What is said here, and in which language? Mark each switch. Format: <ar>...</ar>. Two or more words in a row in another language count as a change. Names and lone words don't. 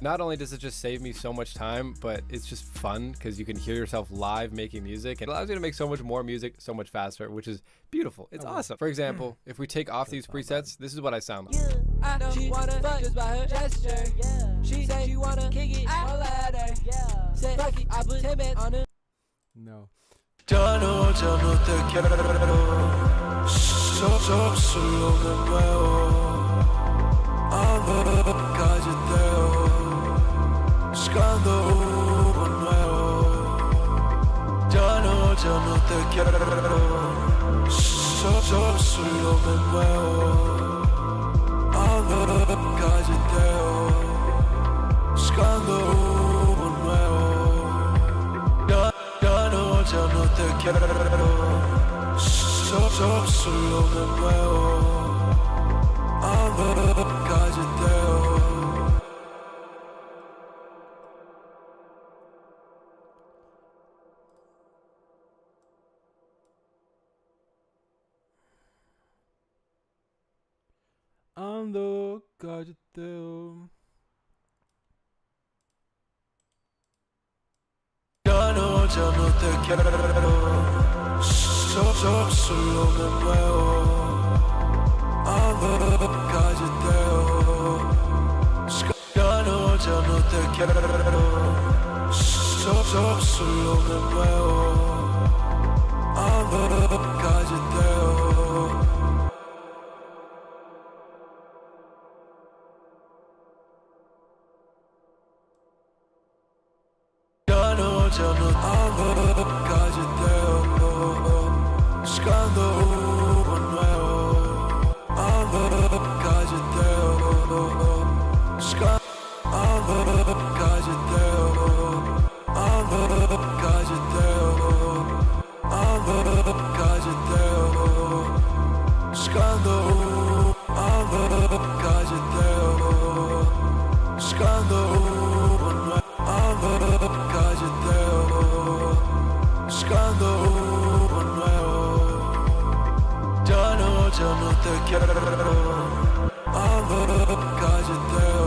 <en>Not only does it just save me so much time, but it's just fun because you can hear yourself live making music, and it allows you to make so much more music so much faster, which is beautiful. It's awesome. For example, if we take off these presets, this is what I sound like. I know she wanna fuck just by her gesture. She said she wanna kick it all at her. Say fuck it, I put him on it. No.</en> <es>Ya no te quiero. Solo me muevo. Ando galleteo. Buscando uno nuevo. Ya no te quiero. Solo me muevo. Ando galleteo. Buscando uno nuevo. Ya no te quiero. Solo me muevo. Ando galleteo. Ando galleteo. Ya no te quiero. Solo me muevo. Ando galleteo. Ya no te quiero. Solo me muevo. Ando galleteo. Ando galleteo. Buscando uno nuevo. Ando galleteo. Ando galleteo. Ando galleteo. Ando galleteo. Buscando ando galleteo. Buscando uno nuevo. Ando galleteo. Buscando uno nuevo. Ya no te quiero. Ando galleteo.</es>